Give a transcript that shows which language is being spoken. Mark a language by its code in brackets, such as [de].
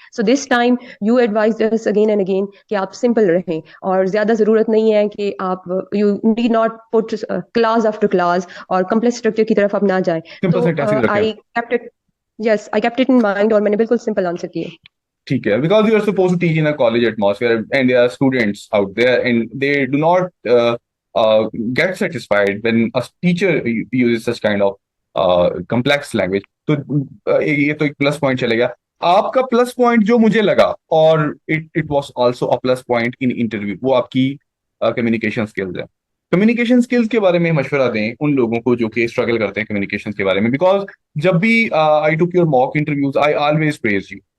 [en] so this time you advise us again and again [hi] कि आप simple रहें, और ज्यादा जरूरत नहीं है कि आप [en] you need not put class after class [hi] और कम्प्लेक्स स्ट्रक्चर की तरफ आप ना जाए. सिंपल तो सिंटैक्स रखें। [en] I kept it, yes I kept it in mind, [hi] और मैंने बिल्कुल सिंपल आंसर किए. ठीक है, [en] because you are supposed to teach in a college atmosphere and there are students out there and they do not get satisfied when a teacher uses such kind of complex language. [hi] तो ये तो एक plus point चलेगा। आपका plus point जो मुझे लगा, और [en] it was also a plus point in interview, [hi] वो आपकी कम्युनिकेशन स्किल्स है। कम्युनिकेशन स्किल्स के बारे में मशवरा दें उन लोगों को जो कि स्ट्रगल करते हैं कम्युनिकेशन के बारे में, बिकॉज जब भी [en] I took your mock interviews I always praise you.